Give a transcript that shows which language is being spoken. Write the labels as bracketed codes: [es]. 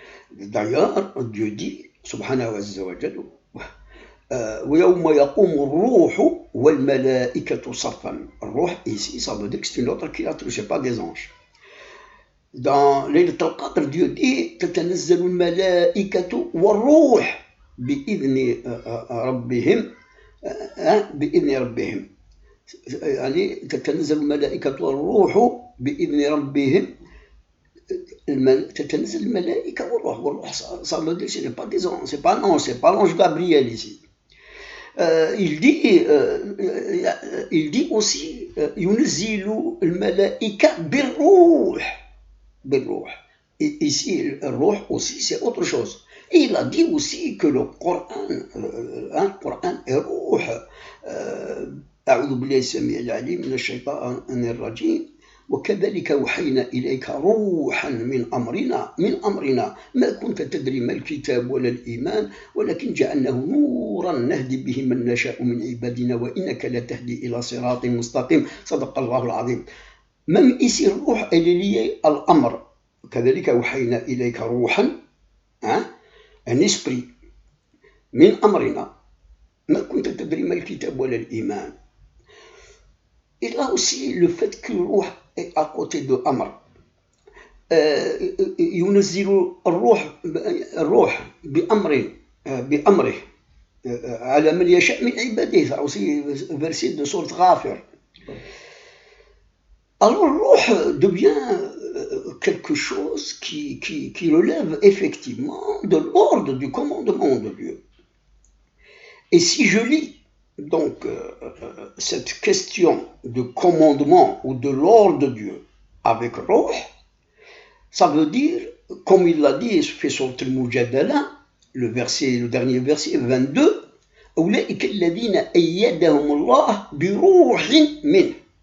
[fr] D'ailleurs, Dieu dit, subhanahu wa ta'ala, [ar] وَيَوْمَ يَقُومُ الرُّوحُ وَالْمَلَائِكَةُ صَفًّا. [fr] Ruh, ici, ça veut dire que c'est une autre créature, ce n'est pas des anges. Dans Laylat al-Qadr, Dieu dit, [ar] تَتَنَزَّلُ الْمَلَائِكَةُ وَالرُّوحُ بِإِذْنِ رَبِّهِمْ بِإِذْنِ رَبِّهِمْ. يعني تتنزل الملائكة والروح بإذن ربهم. تتنزل الملائكة والروح, [fr] ça veut dire que ce n'est pas des anges, c'est pas l'ange Gabriel ici. Il dit aussi [ar] ينزل الملائكة بالروح. [fr] Et ici, le ruh aussi, c'est autre chose. Et il a dit aussi que le Coran est ruh. [ar] أعوذ بالله السميع العليم من الشيطان الرجيم وكذلك أوحينا إليك روحا من أمرنا ما كنت تدري ما الكتاب ولا الإيمان ولكن جعلناه نورا نهدي به من نشاء من عبادنا وإنك لتهدي إلى صراط مستقيم صدق الله العظيم. [fr] Même ici, الروح elle est liée à l'amr. [ar] كذلك أوحينا إليك روحا, [fr] un esprit, [ar] من أمرنا ما كنت تدري ما الكتاب ولا الإيمان. [fr] Et là aussi, le fait que le Ruh est à côté de Amr. [ar] ينزل الروح بأمره على من يشاء من عباده. [fr] Ça aussi, verset de sourate Ghafir. Alors, le Ruh devient quelque chose qui relève effectivement de l'ordre du commandement de Dieu. Et si je lis donc cette question de commandement ou de l'ordre de Dieu avec Ruh, ça veut dire, comme il l'a dit, fait sur le Mujadala, le dernier verset 22, [ar] أولئك الذين أيدهم الله بروح منه.